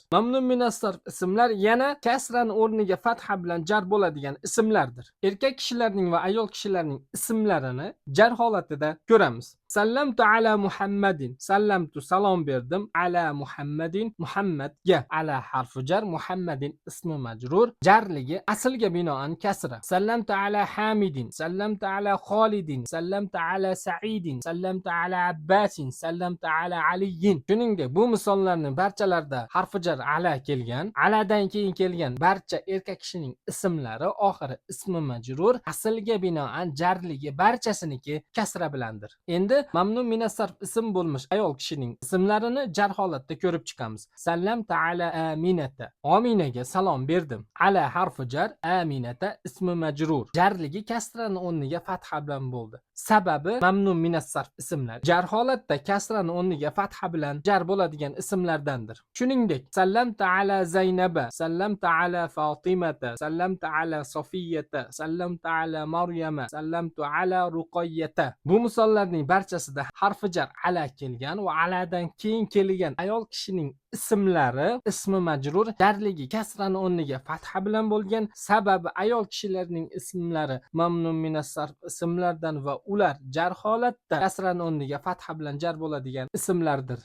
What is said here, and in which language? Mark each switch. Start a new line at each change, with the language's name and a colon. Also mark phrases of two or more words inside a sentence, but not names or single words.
Arabic: ممنوع من الصرف
Uzbek: ismlar yana kasrani o'rniga fatha bilan jar bo'ladigan ismlardir. Erkak kishilarning va ayol kishilarning ismlarini jar holatida ko'ramiz.
Arabic: سلّمتُ على محمدٍ. سلّمتُ
Uzbek: salom berdim
Arabic: على محمدٍ, Muhammadga.
Uzbek: Ala harfi jar, Muhammadin ismi majrur. Jarligi aslga binoan kasra.
Arabic: سلّمتُ على حامدٍ، سلّمتُ على خالدٍ، سلّمتُ على سعيدٍ، سلّمتُ على عبّاسٍ، سلّمتُ على عليٍّ.
Uzbek: Shuningdek, bu misollarning barchalarida harfi jar ala kelgan. Aladan keyin kelgan barcha erkak kishining ismlari oxiri ismi majrur, aslga binoan jarligi barchasiniki kasra bilandir. Endi
Arabic: ممنوع من الصرف
Uzbek: ism bo'lmish ayol kishining ismlarini jar holatda ko'rib chiqamiz.
Arabic: سلّمتُ على آمنةَ.
Uzbek: Aminaga salom berdim. Ala harfi jar, Aminata ismi majrur. Jarligi kasrani o'rniga fatha bilan bo'ldi. Sababi
Arabic: ممنوع من الصرف
Uzbek: ismlar jar holatda kasrani o'rniga fatha bilan jar bo'ladigan ismlardandir. Shuningdek,
Arabic: سلّمتَ على زينبَ، سلّمتَ على فاطمةَ، سلّمتَ على صفيّةَ، سلّمتَ على مريمَ، سلّمتُ على رقيّةَ. Bu misollarning barchasida harfi jar ala kelgan va aladan keyin kelgan ayol kishining ismlari ismi majrur jarligi kasrani o'rniga fatha bilan bo'lgan, sababi ayol kishilarning ismlari ممنوع من الصرف ismlardan va ular jar holatda kasrani o'rniga fatha bilan jar bo'ladigan ismlardir.